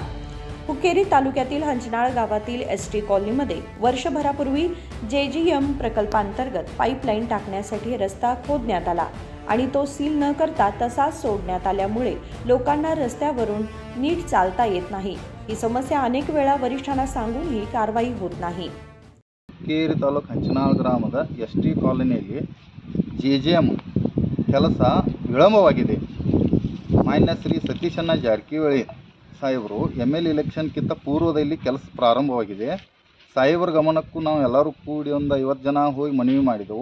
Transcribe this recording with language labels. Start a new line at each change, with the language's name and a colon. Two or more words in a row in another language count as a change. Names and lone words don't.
Marathi: हुक्केरी तालुक्यातील हंचनाळ गावातील एसटी कॉलनीमध्ये वर्षभरापूर्वी JGM प्रकल्पांतर्गत पाईपलाईन टाकण्यासाठी रस्ता खोदण्यात आला आणि तो सील न करता तसाच सोडण्यात आल्यामुळे लोकांना रस्त्यावरून नीट चालता येत नाही. ही समस्या अनेक वेळा वरिष्ठांना सांगूनही कारवाई होत नाही.
Kannada: ಹುಕ್ಕೇರಿ ತಾಲೂಕು ಹಂಚನಾಳ ಗ್ರಾಮದ ST ಕಾಲೋನಿಯಲ್ಲಿ JGM ಕೆಲಸ ವಿಳಂಬವಾಗಿದೆ. ಮಾನ್ಯ ಶ್ರೀ ಸತೀಶಣ್ಣ ಜಾರಕಿಹೊಳಿ ಸಾಹೇಬರು ML ಇಲೆಕ್ಷನ್ಗಿಂತ ಪೂರ್ವದಲ್ಲಿ ಕೆಲಸ ಪ್ರಾರಂಭವಾಗಿದೆ. ಸಾಹೇಬರ ಗಮನಕ್ಕೂ ನಾವು ಎಲ್ಲರೂ ಕೂಡಿ ಒಂದು 50 ಜನ ಹೋಗಿ ಮನವಿ ಮಾಡಿದೆವು.